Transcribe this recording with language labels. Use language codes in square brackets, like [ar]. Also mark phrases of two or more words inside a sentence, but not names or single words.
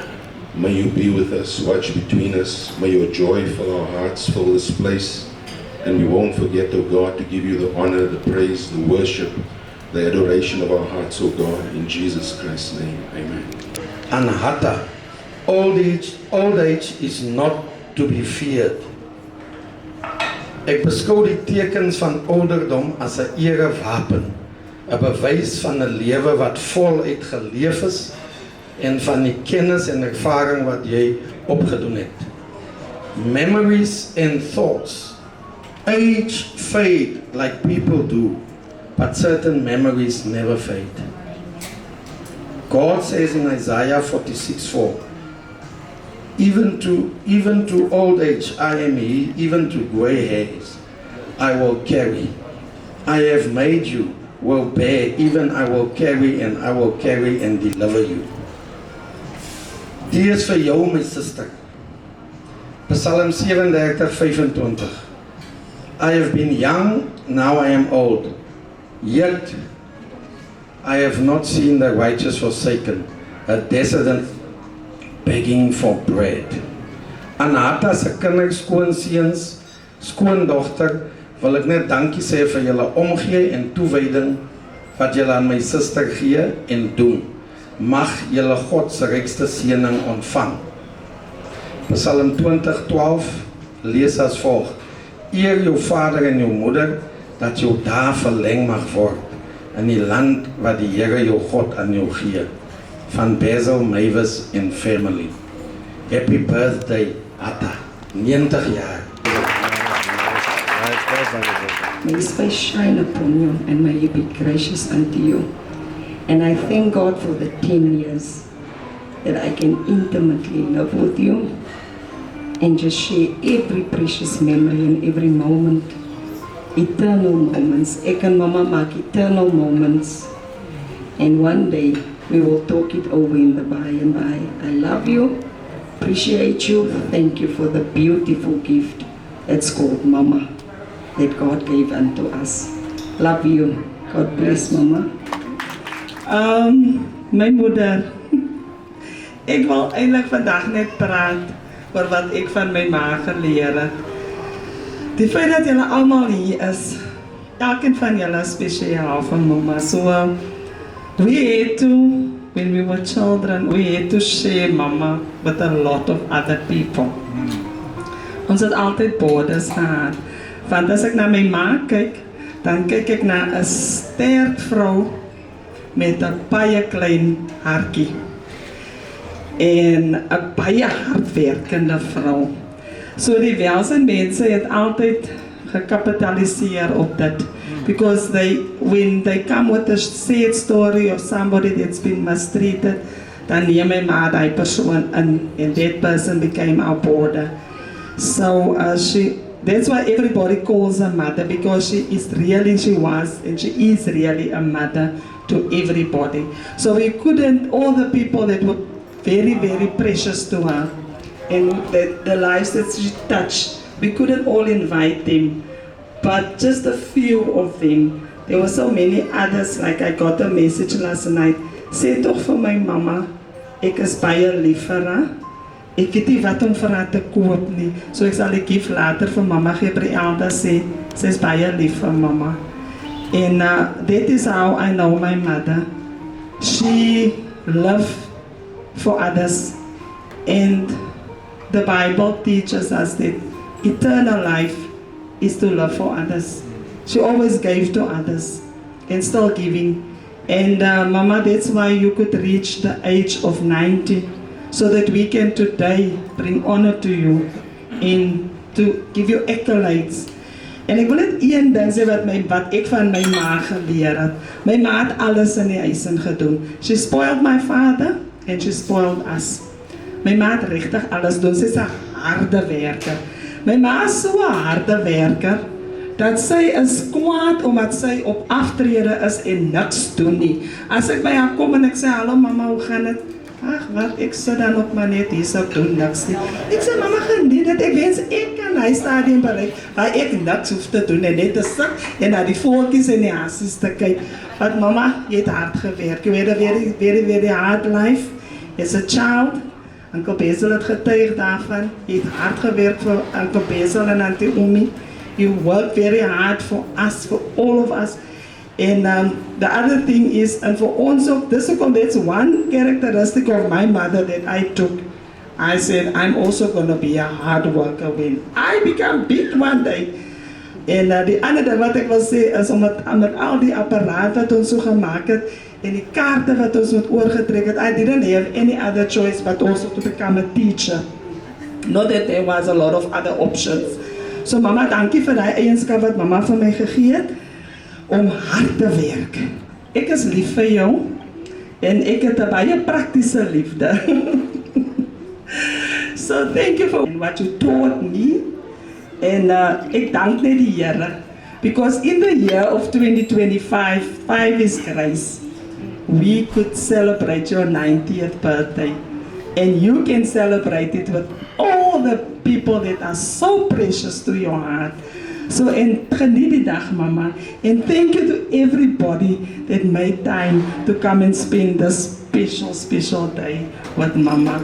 [en] May you be with us, watch between us. May your joy fill our hearts, fill this place. And we won't forget, oh God, to give you the honor, the praise, the worship, the adoration of our hearts, oh God, in Jesus Christ's name. Amen. Anahata, old age is not to be feared. [af] Ek beskou die tekens van ouderdom as 'n erewapen, 'n bewys van 'n lewe wat voluit geleef is en van die kennis en ervaring wat jy opgedoen het. [en] Memories and thoughts. Age fade like people do, but certain memories never fade. God says in Isaiah 46:4, even to old age I am he, even to gray hairs I will carry. I have made you, will bear, even I will carry and deliver you. [af] Die is vir jou, my sister. [en] Psalm 37:25. I have been young, now I am old. Yet I have not seen the righteous forsaken, a desolate begging for bread. [af] Anata se kinders, skoonseuns, skoondogter, wil ek net dankie sê vir julle omgee en toewyding wat julle aan my suster gee en doen. Mag julle God se rykste seëning ontvang. Psalm 20:12 lees as volg: Eer jou vader en jou moeder, dat jou dae verleng mag word in die land wat die Here jou God aan jou gee. Van Basil, Mavis en family. [en] Happy birthday, Atta. 90 jaar. May His face shine upon you and may He be gracious unto you. And I thank God for the 10 years that I can intimately live with you and just share every precious memory and every moment. Eternal moments. [af] Ek en mama maak [en] eternal moments. And one day we will talk it over in the by and by. I love you, appreciate you, thank you for the beautiful gift that's called Mama, that God gave unto us. Love you. God bless, Mama. [af] My moeder. Ek wil eintlik vandag net praat oor wat ek van my ma geleer het. Die feit dat julle almal hier is, elkeen van julle is spesiaal van mamma. [en] So we had to, when we were children, we had to share mama with a lot of other people. [af] Ons het altyd bodes gehad. Want as ek na my ma kyk, dan kyk ek na 'n sterk vrou met 'n baie klein hartjie. En 'n baie hardwerkende vrou. So die welsynsmense het altyd gekapitaliseer op dit. [en] Because when they come with a sad story of somebody that's been mistreated, [af] dan neem my ma die persoon in, [en] and that person became our border. So that's why everybody calls her mother, because she was and she is really a mother to everybody. So we couldn't, all the people that were very, very precious to her, and the lives that she touched, we couldn't all invite them, but just a few of them. There were so many others, like I got a message last night, [af] sê toch vir my mama, ek is baie lief vir haar. Ek weet nie wat om vir haar te koop nie, so ek sal die gift later vir mama Gabrielda sê, sy is baie lief vir mama. [en] And that is how I know my mother. She loved for others, and the Bible teaches us that eternal life is to love for others. She always gave to others and still giving. And Mama, that's why you could reach the age of 90, so that we can today bring honor to you and to give you accolades. [af] En ek wil net een ding sê wat ek van my ma geleer het. My ma het alles in die huis in gedoen. [en] She spoiled my father and she spoiled us. [af] My ma het regtig alles doen. Sy's 'n harde werker. My ma is so 'n harde werker dat sy is kwaad omdat sy op aftrede is en niks doen nie. As ek by haar kom en ek sê hallo mama, hoe gaan dit? Ag, wat ek sit dan op maar net hier so doen niks nie. Ek sê mama, geniet dit. Ek wens ek kan hy stadium bereik waar ek niks hoef te doen en net te sit en na die voeltjies en die hassies te kyk. Want mama, jy het hard gewerk. [en] You had a very, very, very hard life as a child. [af] Uncle Basil het getuig daarvan. Jy het hard gewerk vir Uncle Basil en Auntie Umi. [en] You worked very hard for us, for all of us. And the other thing is, and for [af] ons ook, [en] that's one characteristic of my mother that I took. I said, I'm also going to be a hard worker when I become big one day. [af] En die ander ding wat ek wil sê is, omdat al die apparaat wat ons so gemaak het, en die kaarte wat ons met oorgetrek het, [en] I didn't have any other choice but also to become a teacher. Not that there was a lot of other options. So mama, [af] dankie vir die eienskap wat mama vir my gegee het, om hard te werk. Ek is lief vir jou, en ek het 'n baie praktiese liefde. [en] So thank you for what you taught me, [af] en ek dank net die Here, [en] because in the year of 2025, 5 is grace, we could celebrate your 90th birthday, and you can celebrate it with all the people that are so precious to your heart. So, [af] en geniet die dag, [en] mama, and thank you to everybody that made time to come and spend this special day with mama.